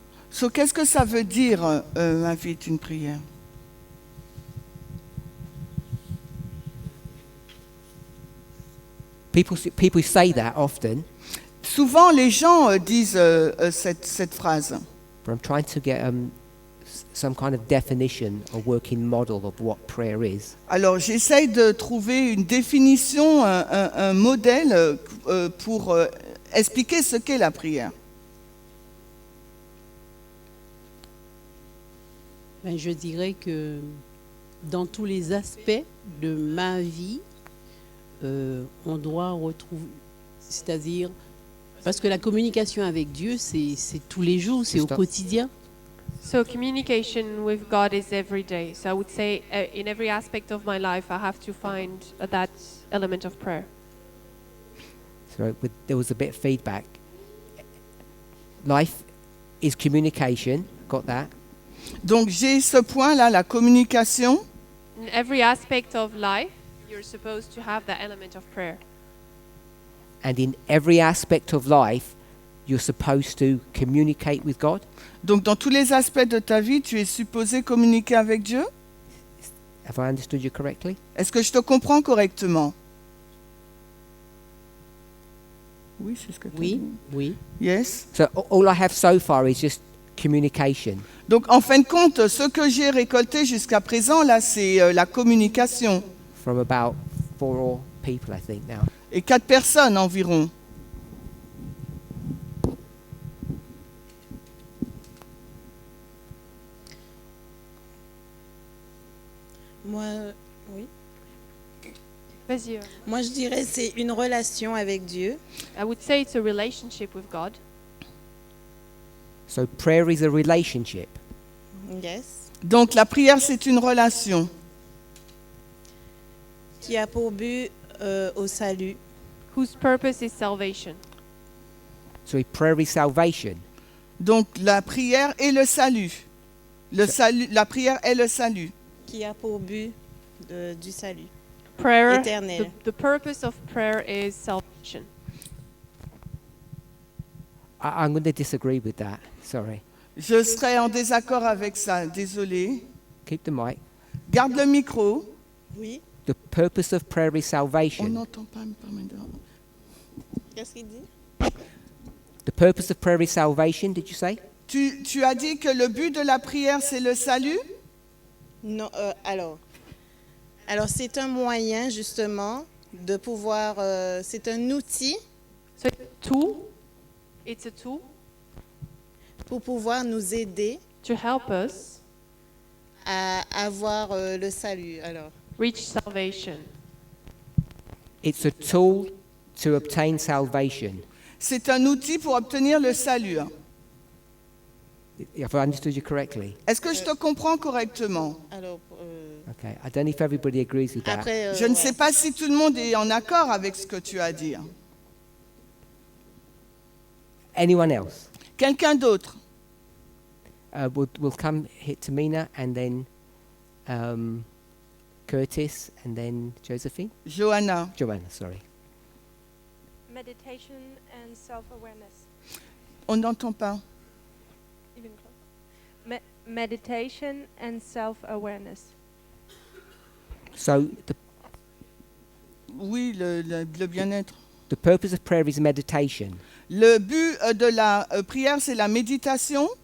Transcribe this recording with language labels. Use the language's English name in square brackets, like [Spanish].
[French] So, qu'est-ce que ça veut dire, ma vie est une prière? [English] People say that often, [French] Souvent, les gens disent cette phrase. [English] but I'm trying to get some kind of definition or working model of what prayer is. [French] Alors, j'essaye de trouver une définition, un modèle pour expliquer ce qu'est la prière. Ben, je dirais que dans tous les aspects de ma vie, on doit retrouver, c'est-à-dire, parce que la communication avec Dieu, c'est tous les jours, c'est au quotidien. [English] So communication with God is every day. So I would say in every aspect of my life, I have to find that element of prayer. So there was a bit of feedback. Life is communication. Got that? [French] Donc, j'ai ce point-là, la communication. [English] In every aspect of life, you're supposed to have that element of prayer. And in every aspect of life, you're supposed to communicate with God. [French] Donc, dans tous les aspects de ta vie, tu es supposé communiquer avec Dieu. [English] Have I understood you correctly? [French] Est-ce que je te comprends correctement? Oui, c'est ce que tu Oui, dis. oui. [English] Yes. So all I have so far is just communication. [French] Donc, en fin de compte, ce que j'ai récolté jusqu'à présent, là, c'est la communication. [English] From about 4 people, I think, now. [French] Et 4 personnes environ. Vas-y. Moi, je dirais que c'est une relation avec Dieu. [English] I would say it's a relationship with God. So prayer is a relationship. Yes. [French] Donc, la prière, c'est une relation Qui a pour but au salut. [English] Whose purpose is salvation. So prayer is salvation. [French] Donc, la prière et le salut. Le salut, la prière est le salut. Qui a pour but du salut. [English] Prayer. [French] Éternel. [English] The purpose of prayer is salvation. I'm going to disagree with that. Sorry. [French] Je serai en désaccord avec ça, désolé. [English] Keep the mic. [French] Garde le micro. Oui. [English] The purpose of prayer is [French] On [English] salvation. [French] n'entend pas. Qu'est-ce qu'il dit? [English] The purpose of prayer is salvation, did you say? [French] Tu as dit que le but de la prière, c'est le salut? Non, alors c'est un moyen justement de pouvoir, c'est un outil [English] So it's a tool [French] pour pouvoir nous aider [English] to help us [French] à avoir le salut. Alors, [English] reach salvation. It's a tool to obtain salvation. [French] C'est un outil pour obtenir le salut. [English] Have I understood you correctly? [French] Est-ce que je te comprends correctement? alors [English] Okay. I don't know if everybody agrees with that. [French] après, Je ne sais pas si tout le monde est en accord avec ce que tu as dit. [English] Anyone else? [French] Quelqu'un d'autre? [English] We'll come hit to Mina and then Curtis and then Josephine. Johanna. Joanna, sorry. Meditation and self-awareness. [French] On n'entend pas. [English] Even Meditation and self-awareness. So [French] Oui, le bien-être. [English] the purpose of prayer is meditation, [French] Le but de la prière, c'est la méditation